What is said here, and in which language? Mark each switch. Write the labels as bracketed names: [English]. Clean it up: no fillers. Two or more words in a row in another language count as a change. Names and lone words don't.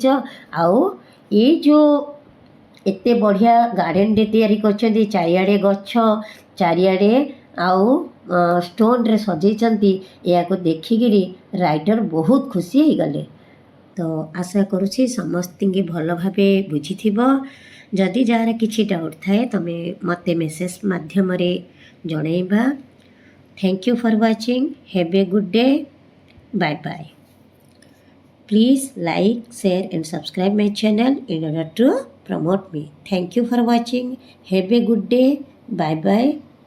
[Odia] ଆଉ ଏଇ ଯେଉଁ ଏତେ ବଢ଼ିଆ ଗାର୍ଡ଼େନଟେ ତିଆରି କରିଛନ୍ତି, ଚାରିଆଡ଼େ ଗଛ, ଚାରିଆଡ଼େ ଆଉ ଷ୍ଟୋନ୍ରେ ସଜେଇଛନ୍ତି, ଏହାକୁ ଦେଖିକିରି ରାଇଟର ବହୁତ ଖୁସି ହେଇଗଲେ। ତ ଆଶା କରୁଛି ସମସ୍ତଙ୍କୁ ଭଲ ଭାବେ ବୁଝିଥିବ। ଯଦି ଯାହାର କିଛି ଡାଉଟ୍ ଥାଏ ତମେ ମୋତେ ମେସେଜ୍ ମାଧ୍ୟମରେ ଜଣାଇବା। [English] Thank you for watching. Have a good day. bye bye. Please like, share and subscribe my channel in order to promote me. Thank you for watching. Have a good day. Bye bye.